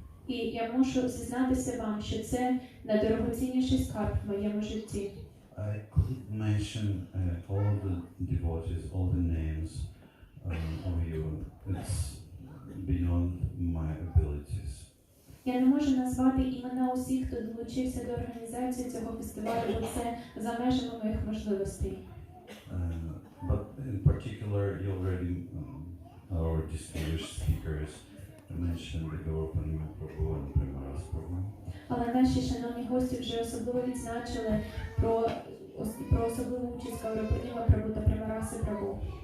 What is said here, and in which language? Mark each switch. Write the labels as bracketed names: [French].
[Ukrainian] І я мушу зізнатися вам, що це найдорогоцінніший скарб в моєму житті. [English] I couldn't mention all the devotees, all the names of you. It's beyond my abilities. [Ukrainian] Я не можу назвати імена усіх, хто долучився до організації цього фестивалю, бо це за межами моїх можливостей. [English] But in particular, you already, our distinguished speakers mentioned the Gaurapanima Prabhu and Premaras Prabhu. [Ukrainian] Але наші шановні гості вже особливо відзначили про особливу участь Гаурапаніма Прабу та Премараси Прабу.